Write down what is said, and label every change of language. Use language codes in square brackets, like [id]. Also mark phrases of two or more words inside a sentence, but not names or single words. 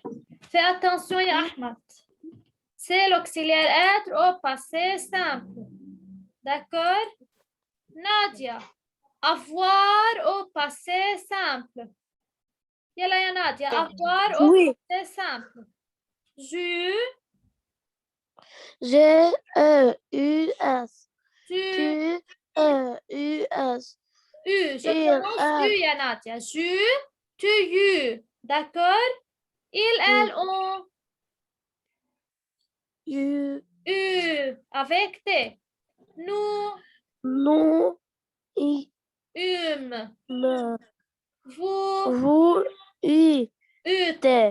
[fr] Fais attention, ya Ahmed. C'est l'auxiliaire être au passé simple. D'accord? Nadia. Avoir au passé simple. [ar] Yalla ya [fr] Nadia. Avoir au Oui. passé simple. Ju. G-E-U-S. Tu. U-S. U. Je prononce U, ya Nadia. Ju. Tu, you. D'accord? Ils, elles, ont. U. Avec T. Nous. Nous. Vous. Vous. U. T.